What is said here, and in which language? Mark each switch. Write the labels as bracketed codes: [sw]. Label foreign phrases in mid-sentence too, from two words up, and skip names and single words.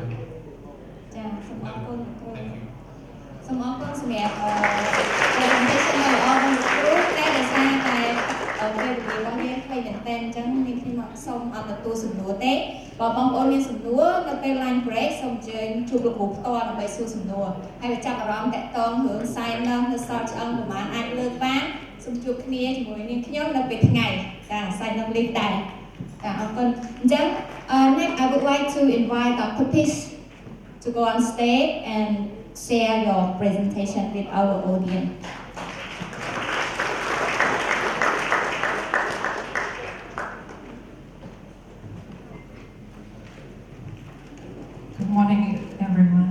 [km] ចាសូមអរគុណគ្រូសូមអរគុណសម្រាប់presentation ដ៏ល្អរបស់គ្រូតែដោយសារតែពេលវេលារបស់យើង ខ្លីមែនតើអញ្ចឹងនេះខ្ញុំសូមអត់ទទួលសំណួរទេបើបងប្អូនមានសំណួរនៅពេល [en] line break [km] សូមអញ្ជើញជួបលោកគ្រូផ្ទាល់ដើម្បីសួរសំណួរហើយបើចាប់អារម្មណ៍តាក់ទងរឿង sign នៅសល់ឆ្អឹងប្រហែលអាចលើកបានសូមជួបគ្នាជាមួយនាងខ្ញុំនៅពេលថ្ងៃចា [en] sign up link [km] ដែរចាអរគុណអញ្ចឹង [en] next I would like to invite Dr. Peace to go on stage and share your presentation with our audience. Good morning, everyone.